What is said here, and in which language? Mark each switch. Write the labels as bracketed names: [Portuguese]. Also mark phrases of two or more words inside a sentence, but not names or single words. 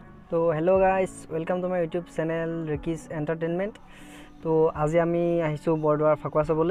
[English] तो hello guys welcome to my YouTube channel Ricky's Entertainment. [Assamese] तो আজি আমি আহিছো বৰদোৱাৰ ফাকুৱা চাবলৈ।